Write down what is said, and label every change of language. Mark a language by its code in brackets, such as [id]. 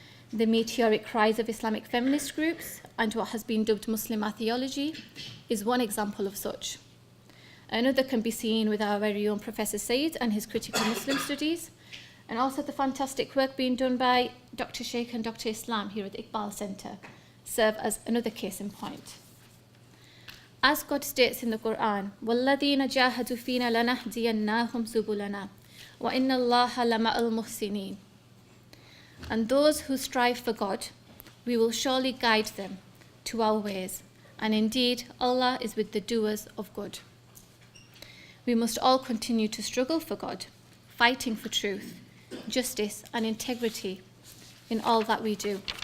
[en] The meteoric rise of Islamic feminist groups and what has been dubbed Muslim theology is one example of such. Another can be seen with our very own Professor Said and his critical Muslim studies, and also the fantastic work being done by Dr. Sheikh and Dr. Islam here at the Iqbal Centre serve as another case in point. As God states in the Quran, [ar] وَالَّذِينَ جَاهَدُوا فِينَا لَنَهْدِيَنَّهُمْ سُبُلَنَا وَإِنَّ اللَّهَ لَمَعَ الْمُحْسِنِينَ. [en] And those who strive for God, we will surely guide them to our ways, and indeed Allah is with the doers of good. We must all continue to struggle for God, fighting for truth, justice and integrity in all that we do.